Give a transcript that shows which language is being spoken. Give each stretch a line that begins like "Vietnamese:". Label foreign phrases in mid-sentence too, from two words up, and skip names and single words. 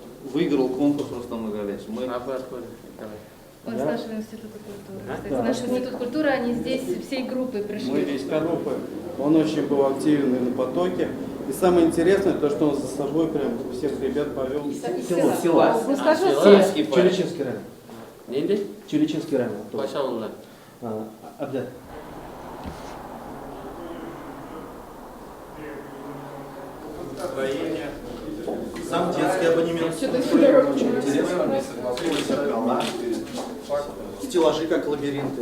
Russian: выиграл конкурс Рустам Магалевич. Мы... А вы откуда? Он с нашего института культуры. Кстати, наш институт культуры, они здесь всей группой пришли. Мы весь группы. Он очень был активен на потоке. И самое интересное, то, что он за собой прям всех ребят повел. Села. Ну, скажу, Чуличинский район. Нинди? Чуличинский район. Пошел. Да. Настроение. Сам детский абонемент. Очень интересно. Стеллажи как лабиринты.